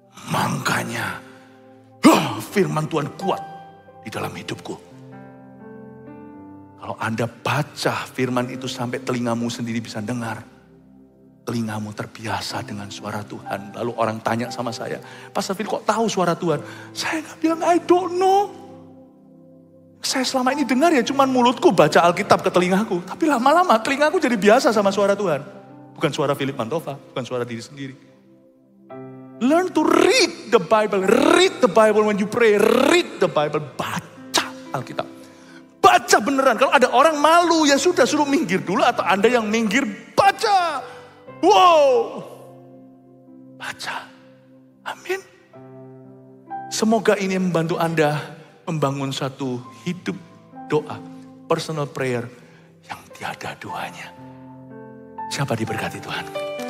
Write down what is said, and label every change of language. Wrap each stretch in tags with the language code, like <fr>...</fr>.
<id>Makanya firman Tuhan kuat di dalam hidupku. Kalau Anda baca firman itu sampai telingamu sendiri bisa dengar. Telingamu terbiasa dengan suara Tuhan. Lalu orang tanya sama saya, Pastor Phil kok tahu suara Tuhan? Saya nggak bilang,</id> <en>I don't know.</en> <id>Saya selama ini dengar ya cuman mulutku baca Alkitab ke telingaku. Tapi lama-lama telingaku jadi biasa sama suara Tuhan. Bukan suara Philip Mantova, bukan suara diri sendiri.</id> <en>Learn to read the Bible. Read the Bible when you pray. Read the Bible.</en> <id>Baca Alkitab. Baca beneran. Kalau ada orang malu ya sudah suruh minggir dulu. Atau Anda yang minggir baca. Wow. Baca. Amin. Semoga ini membantu Anda membangun satu hidup doa, personal prayer yang tiada duanya. Siapa diberkati Tuhan?</id>